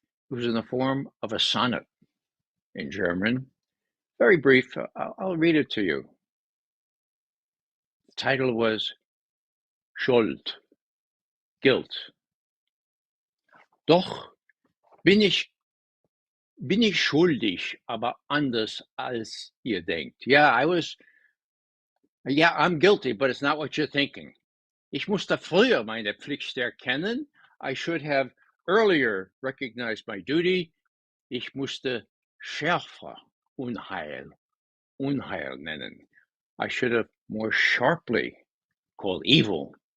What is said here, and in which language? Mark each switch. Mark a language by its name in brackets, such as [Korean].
[English] It was in the form of a sonnet in German. Very brief. I'll read it to you. The title was Schuld, Guilt. [German] Doch bin ich schuldig, aber anders als ihr denkt. [English] Yeah, I was Yeah, I'm guilty, but it's not what you're thinking. [German] Ich musste früher meine Pflicht erkennen. [English] I should have earlier recognized my duty. [German] Ich musste schärfer Unheil nennen. [English] I should have more sharply called evil.